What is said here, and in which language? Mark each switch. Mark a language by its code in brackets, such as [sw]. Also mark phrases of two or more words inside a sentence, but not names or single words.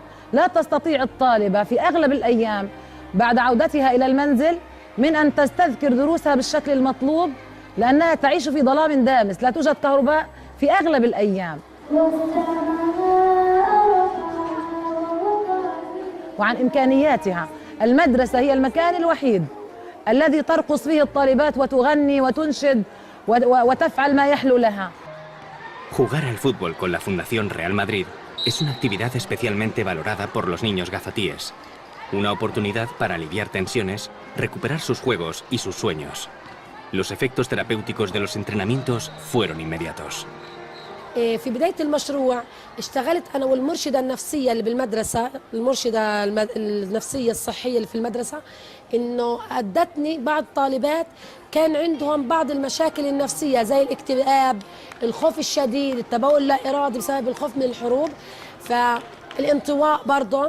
[ar] لا تستطيع الطالبة في أغلب الأيام بعد عودتها إلى المنزل من أن تستذكر دروسها بالشكل المطلوب، لأنها تعيش في ظلام دامس، لا توجد كهرباء في أغلب الأيام. وعن إمكانياتها، المدرسة هي المكان الوحيد الذي ترقص فيه الطالبات وتغني وتنشد وتفعل ما يحلو لها. [es] Jugar al fútbol con la Fundación Real Madrid es una actividad especialmente valorada por los niños gazatíes. Una oportunidad para aliviar tensiones, recuperar sus juegos y sus sueños. Los efectos terapéuticos de los entrenamientos fueron inmediatos. [ar] في بداية المشروع اشتغلت أنا والمرشدة النفسية اللي بالمدرسة، المرشدة النفسية الصحية اللي في المدرسة، إنه أدتني بعض طالبات كان عندهم بعض المشاكل النفسية زي الاكتئاب، الخوف الشديد، التبول اللا إرادي بسبب الخوف من الحروب، فالانطواء برضه.